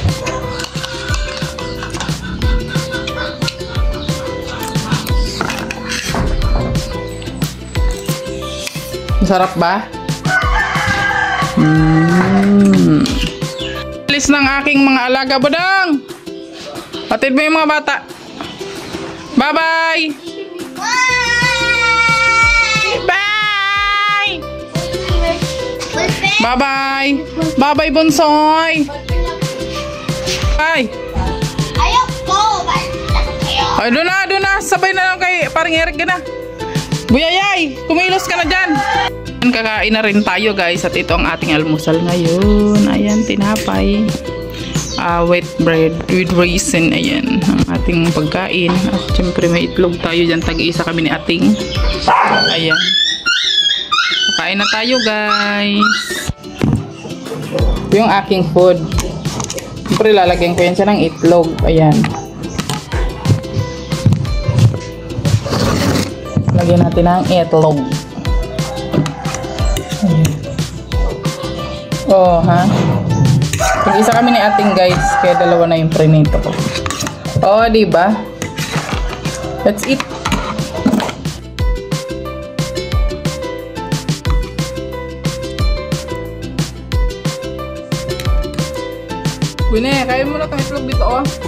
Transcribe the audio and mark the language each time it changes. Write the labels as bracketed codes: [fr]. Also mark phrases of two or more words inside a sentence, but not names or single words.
[tl] Masarap ba? Alis ng aking mga alaga, Bodong! Patid mo yung mga bata. Bye-bye! Bye! Bye-bye! Bye-bye, Bonsoy! Bye! Ayaw ko! Ay, doon na! Sabay na lang kay parang Eric ka na. Buyayay! Kumilos ka na dyan! Kakain na rin tayo, guys. At ito ang ating almusal ngayon. Ayan, tinapay. [en] Wheat bread with raisin. [tl] Ayan, ang ating pagkain. At syempre may itlog tayo dyan. Tag-iisa kami ni ating. Ayan. Kakain na tayo, guys. Ito yung aking food. Syempre lalagyan ko yan siya ng itlog. Ayan. Lagyan natin ng itlog. Oh, ha? Isa kami ni ating, guys, kaya dalawa na yung prinito ko. Oh, diba? [en] Let's eat. [tl] Gwine, kain mo na itong itlog dito, oh.